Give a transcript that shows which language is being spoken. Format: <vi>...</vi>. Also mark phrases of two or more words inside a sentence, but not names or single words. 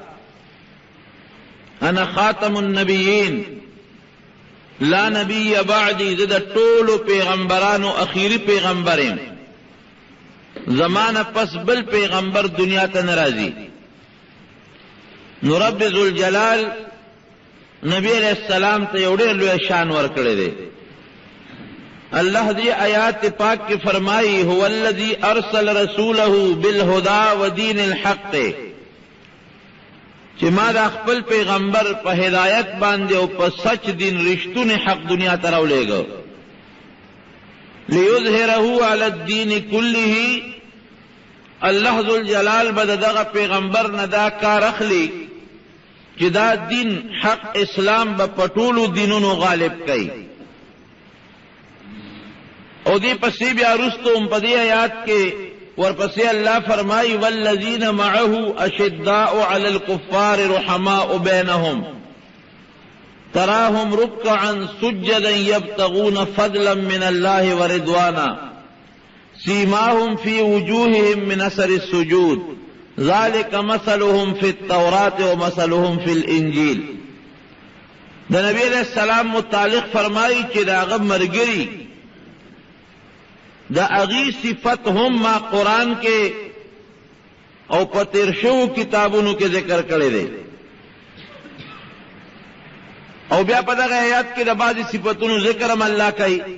<ar>انا خاتم النبیین لا نبی بعدی،</ar> <ps>د ټولو پیغمبرانو اخیری پیغمبرین، زمانہ پس بل پیغمبر دنیا ته ناراضی. نو رب ذوالجلال نبی</ps> <ar>علیہ السلام</ar> <ps>ته یو ډېر لوی شان ورکړی دی. الله دې آیات پاک کې فرمایي</ps> <ar>هو الذی ارسل رسوله بالهدى ودین الحق،</ar> <ps>چې ما دا خپل پیغمبر په هدایت باندې او په سچ دین رښتونه حق دنیا ته راولېږه.</ps> <ar>لیظهره علی الدین کله،</ar> <ps>الله ذوالجلال به دغه پیغمبر نه دا کار اخلي چې دا دین حق اسلام به په ټولو دینونو غالب کوي. او دې پسې بیا وروسته په دې آیات کې ورپسې الله فرمایي</ps> <ar>والذین معه اشداء علی الکفار رحماء بینهم تراهم رکعا سجدا یبتغون فضلا من الله ورضوانا سیماهم فی وجوههم من اثر السجود ذالک مثلهم فی التوراة ومثلهم فی الانجیل.</ar> <ps>د نبی</ps> <ar>علیہ السلام</ar> <ps>متعلق فرمایي چې دا هغه مرګري دا اغي صفت هم ما قرآن کې او په تیر شوو کتابونو کې ذکر کړی دی. او بیا په دغه آیات کې د بعضې صفتونو ذکر هم الله کوي.</ps>